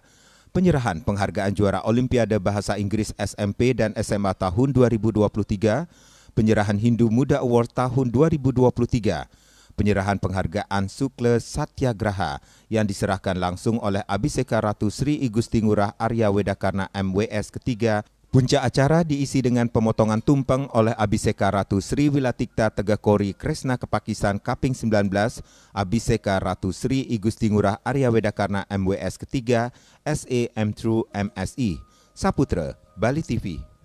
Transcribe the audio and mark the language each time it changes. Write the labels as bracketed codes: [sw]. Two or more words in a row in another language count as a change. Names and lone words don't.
[id] Penyerahan penghargaan juara Olimpiade Bahasa Inggris SMP dan SMA tahun 2023, penyerahan Hindu Muda Award tahun 2023, penyerahan penghargaan Sukla Satyagraha yang diserahkan langsung oleh Abiseka Ratu Sri Igusti Ngurah Arya Wedakarna MWS ketiga. Puncak acara diisi dengan pemotongan tumpeng oleh Abiseka Ratu Sri Wilatikta Tegahkori Kresna Kepakisan Kaping 19, Abiseka Ratu Sri Igusti Ngurah Arya Wedakarna MWS ketiga, SAM True MSI. Saputra, Bali TV.